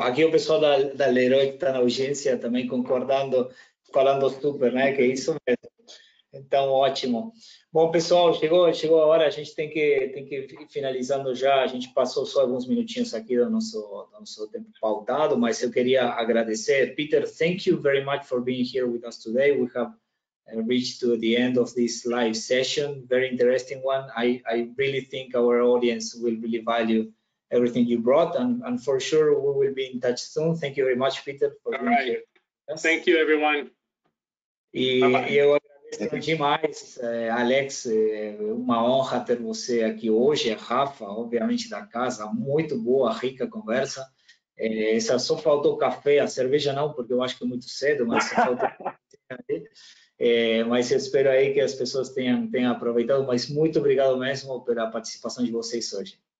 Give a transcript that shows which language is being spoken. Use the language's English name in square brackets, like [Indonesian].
[Portuguese] Aqui o pessoal da Leroy que está na audiência também concordando, falando super, né? Que é isso mesmo. Então, ótimo. Bom, pessoal, chegou a hora, a gente tem que ir finalizando já, a gente passou só alguns minutinhos aqui do nosso tempo pautado, mas eu queria agradecer. [English] Peter, thank you very much for being here with us today. We have reached to the end of this live session, very interesting one. I really think our audience will really value everything you brought, and for sure we will be in touch soon. Thank you very much, Peter, for being here. Yes. Thank you, everyone. [Portuguese] E eu agradeço demais, Alex, uma honra ter você aqui hoje, Rafa, obviamente da casa, muito boa, rica conversa. Só faltou café, a cerveja não, porque eu acho que é muito cedo, mas só faltou mas eu espero aí que as pessoas tenham aproveitado, mas muito obrigado mesmo pela participação de vocês hoje.